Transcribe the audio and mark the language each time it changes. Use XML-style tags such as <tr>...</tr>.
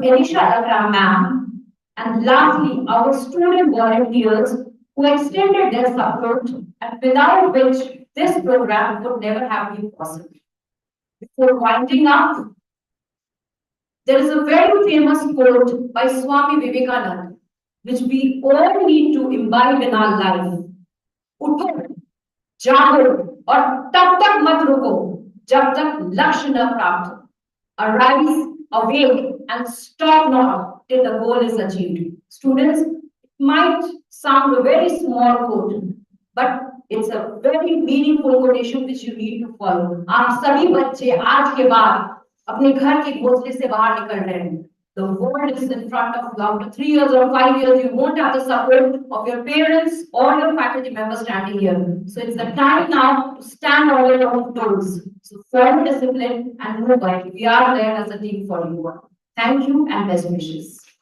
<en>Elisha Akram ma'am, and lastly, our student volunteers who extended their support and without which this program would never have been possible. Before winding up, there is a very famous quote by Swami Vivekananda, which we all need to imbibe in our life.</en> <hi>उठो, जागो और तब तक मत रुको जब तक लक्ष्य न प्राप्त हो.</hi> <en>Arise, awake, and stop not till the goal is achieved. Students, it might sound a very small quote, but it's a very meaningful quotation which you need to follow.</en> <hi>आप सभी बच्चे आज के बाद अपने घर के घोंसले से बाहर निकल रहे हैं.</hi> <en>The world is in front of you. After 3 years or 5 years, you won't have the support of your parents or your faculty members standing here. So it's the time now to stand on your own toes. So follow discipline and move ahead. We are there as a team for you. Thank you and best wishes.</en>